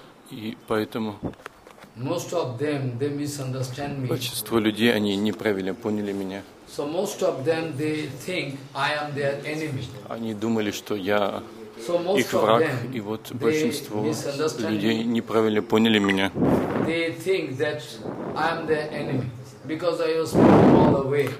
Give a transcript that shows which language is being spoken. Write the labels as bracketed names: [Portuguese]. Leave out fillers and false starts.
[Russian] И поэтому большинство людей, они неправильно поняли меня. [English] So most of them, they think I am their enemy. [Russian] Они думали, что я их враг, и вот большинство людей неправильно поняли меня. [English] They think that I am their enemy because I was speaking all the way.